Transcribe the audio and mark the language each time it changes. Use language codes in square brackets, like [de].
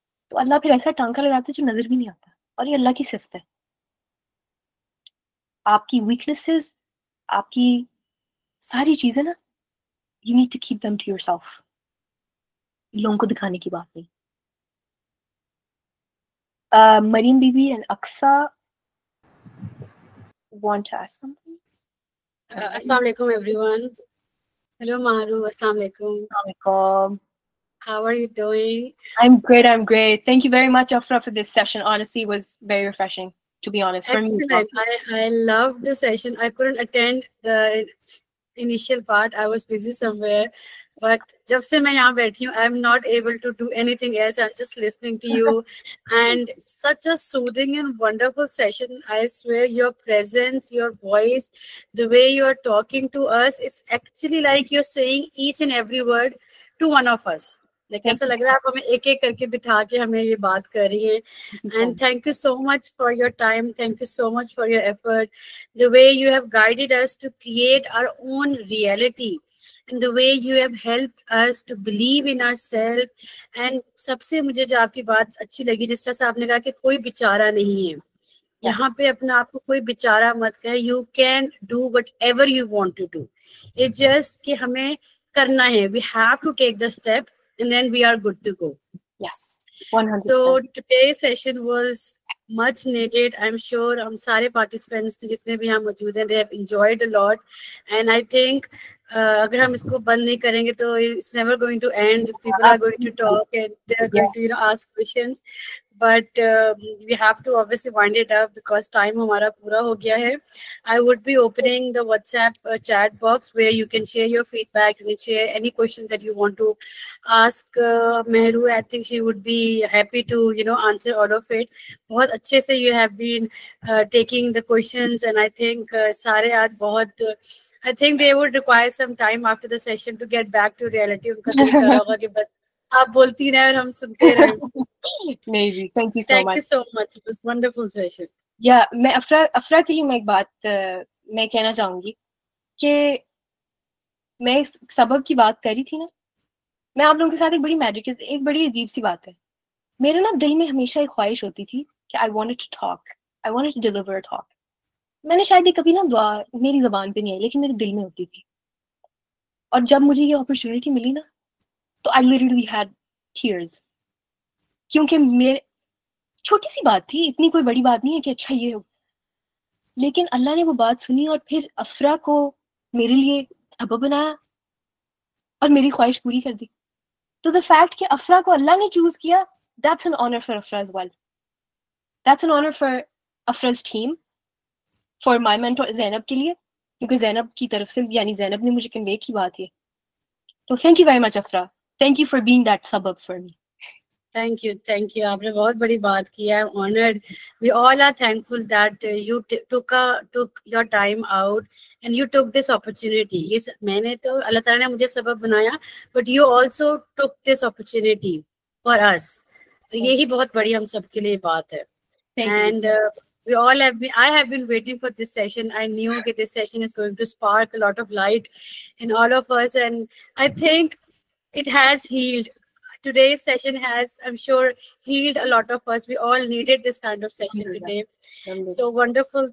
[ur] تو اللہ پھر ایسا ٹانکا لگاتا ہے جو نظر بھی نہیں آتا، اور یہ اللہ کی صفت ہے. آپ کی ویکنیسز، آپ کی ساری چیزیں نا، [en] you need to keep them to yourself. [ur] لوگوں کو دکھانے کی بات نہیں. [en] مریم بی بی and Aqsa want to ask something. Assalamu alaikum everyone. Hello Maharu, assalamu alaikum. How are you doing? I'm great. Thank you very much, Afra, for this session. Honestly, it was very refreshing, to be honest. For me as well. Excellent. I loved the session. I couldn't attend the initial part. I was busy somewhere. But [ur] jab se main yahan bathi hu, [en] I'm not able to do anything else. I'm just listening to you. And such a soothing and wonderful session. I swear your presence, your voice, the way you're talking to us, it's actually like you're saying each and every word to one of us. [ur] Like ایسا لگ رہا ہے آپ ہمیں ایک ایک کر کے بٹھا کے ہمیں یہ بات کر رہی ہیں. [en] And thank you so much for your time. Thank you so much for your effort. The way you have guided us to create our own reality. And the way you have helped us to believe in ourselves. [ur] And سب سے مجھے جو آپ کی بات اچھی لگی جس طرح سے آپ نے کہا کہ کوئی بیچارہ نہیں ہے یہاں پہ، اپنا آپ کو کوئی بیچارہ مت کہے. [en] You can do whatever you want to do. It's just [ur] کہ ہمیں کرنا ہے. [en] We have to take the step and then we are good to go. Yes, 100%. So today's session was much needed. I'm sure [ur] ہم سارے [en] participants [ur] جتنے بھی یہاں موجود ہیں, [en] they have enjoyed a lot. And I think [ur] اگر ہم اس کو بند نہیں کریں گے تو [en] it's never going to end. People are going to talk and they are going to ask questions. But we have to obviously wind it up because time [ur] ہمارا پورا ہو گیا ہے. [en] I would be opening the WhatsApp chat box where you can share your feedback, you can share any questions that you want to ask Mehru. I think she would be happy to answer all of it. [ur] بہت اچھے سے [en] you have been taking the questions, and I think [ur] سارے آج بہت [en] I think they would require some time after the session to get back to reality. [ur] ان کا دل کر رہا ہوگا کہ بس آپ بولتی رہیں اور ہم سنتے رہیں. [en] Maybe. Thank you so Thank much. you so much. It was a wonderful session. [ur] Yeah, میں افرا کے لیے میں ایک بات میں کہنا چاہوں گی کہ میں اس سبب کی بات کر رہی تھی نا, میں آپ لوگوں کے ساتھ ایک بڑی عجیب سی بات ہے. میرے نا دل میں ہمیشہ ایک خواہش ہوتی تھی کہ [en] I wanted to talk. I wanted to deliver a talk. [ur] میں نے شاید یہ کبھی نا دعا میری زبان پہ نہیں آئی لیکن میرے دل میں ہوتی تھی. اور جب مجھے یہ اپرچونیٹی ملی نا تو [en] I literally had tears. [ur] کیونکہ میرے چھوٹی سی بات تھی, اتنی کوئی بڑی بات نہیں ہے کہ اچھا یہ ہو, لیکن اللہ نے وہ بات سنی اور پھر افرا کو میرے لیے سبب بنایا اور میری خواہش پوری کر دی. [en] تو the fact [ur] کہ افرا کو اللہ نے چوز کیا, [en] that's an honor for Afra as well. That's an honor for Afra's team, for my mentor [ur] زینب کے لیے, کیونکہ زینب کی طرف سے یعنی زینب نے مجھے کنوے کی بات ہے. [en] تو thank you very much Afra. Thank you for being that sabab for me. Thank you. [ur] آپ نے بہت بڑی بات کی ہے. [en] I'm honored. We all are thankful that you took your time out and you took this opportunity. [ur] Yes, میں نے تو اللہ تعالیٰ نے مجھے سبب بنایا, [en] but you also took this opportunity for us. [ur] یہی بہت بڑی ہم سب کے لیے بات ہے. [en] And we all I have been waiting for this session. I knew that this session is going to spark a lot of light in all of us, and I think it has healed. Today's session has, I'm sure, healed a lot of us. We all needed this kind of session today. So wonderful.